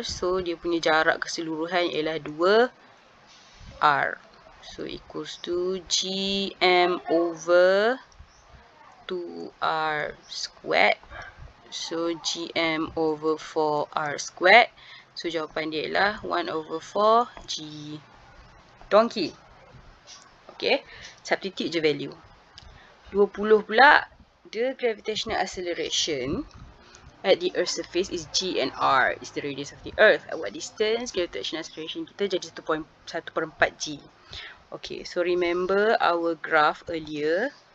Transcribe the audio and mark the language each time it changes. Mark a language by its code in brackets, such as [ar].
[ms] So dia punya jarak keseluruhan ialah 2r. [en] So equals to gm over 2r squared. So gm over 4r squared. [ms] So jawapan dia ialah [en] 1 over 4 g. Donkey. Okay, substitute je value. 20 pula, the gravitational acceleration at the earth's surface is g and r is the radius of the earth. At what distance gravitational acceleration [ms] kita jadi 1/4 g. [en] Okay, so remember our graph earlier.